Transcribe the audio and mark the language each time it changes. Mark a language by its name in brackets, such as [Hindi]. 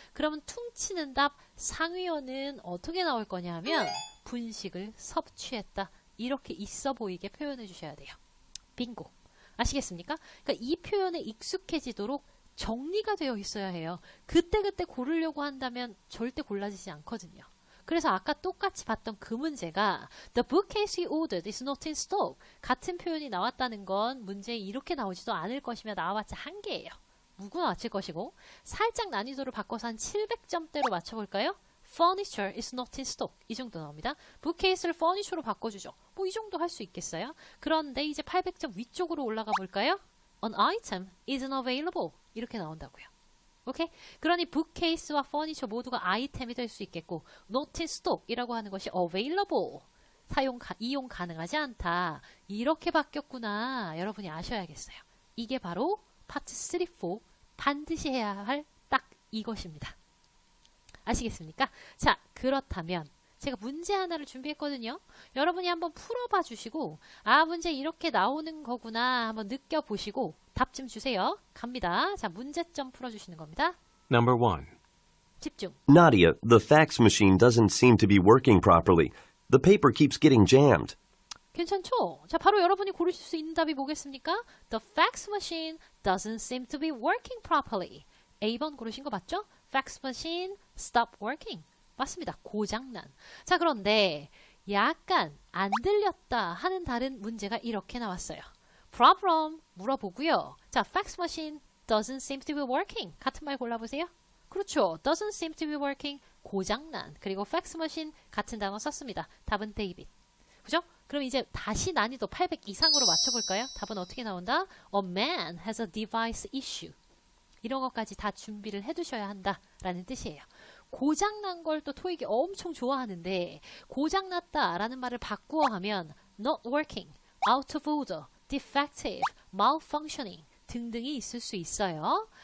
[Korean] 그러면 퉁치는 답 상위어는 어떻게 나올 거냐면 분식을 섭취했다. 이렇게 있어 보이게 표현해 주셔야 돼요. 빙고. 아시겠습니까? 그러니까 이 표현에 익숙해지도록 정리가 되어 있어야 해요. 그때그때 고르려고 한다면 절대 골라지지 않거든요. 그래서 아까 똑같이 봤던 그 문제가 [English] The bookcase you ordered is not in stock. [Korean] 같은 표현이 나왔다는 건 문제에 이렇게 나오지도 않을 것이며 나와봤자 한 개예요. 무구나 맞힐 것이고 살짝 난이도를 바꿔서 한 700점대로 맞춰볼까요? [English] Furniture is not in stock. [Korean] 이 정도 나옵니다. bookcase를 furniture로 바꿔주죠. 뭐 이 정도 할 수 있겠어요? 그런데 이제 800점 위쪽으로 올라가 볼까요? [English] An item isn't available. [Korean] 이렇게 나온다고요. 오케이? 그러니 bookcase와 furniture 모두가 아이템이 될 수 있겠고 [English] not in stock [Korean] 이라고 하는 것이 available. 이용 가능하지 않다. 이렇게 바뀌었구나. 여러분이 아셔야겠어요. 이게 바로 파트 3, 4 반드시 해야 할 딱 이것입니다. 아시겠습니까? 자, 그렇다면 제가 문제 하나를 준비했거든요. 여러분이 한번 풀어봐 주시고 아, 문제 이렇게 나오는 거구나 한번 느껴보시고 답 좀 주세요. 갑니다. 자, 문제점 풀어주시는 겁니다. [English] Number 1. [Korean] 집중. [English] Nadia, the fax machine doesn't seem to be working properly. The paper keeps getting jammed. [Korean] 괜찮죠? 자, 바로 여러분이 고르실 수 있는 답이 뭐겠습니까? [English] The fax machine doesn't seem to be working properly. [Korean] A번 고르신 거 맞죠? [English] Fax machine stop working. [Korean] 맞습니다. 고장난. 자, 그런데 약간 안 들렸다 하는 다른 문제가 이렇게 나왔어요. Problem 물어보고요. [English] 자, fax machine doesn't seem to be working. [Korean] 같은 말 골라보세요. 그렇죠. [English] doesn't seem to be working. [Korean] 고장난. 그리고 fax machine 같은 단어 썼습니다. 답은 데이빗. 그죠? 그럼 이제 다시 난이도 800 이상으로 맞춰볼까요? 답은 어떻게 나온다? [English] A man has a device issue. [Korean] 이런 것까지 다 준비를 해두셔야 한다라는 뜻이에요. 고장난 걸 또 토익이 엄청 좋아하는데 고장났다라는 말을 바꾸어 하면 not working, out of order, defective, malfunctioning 등등이 있을 수 있어요.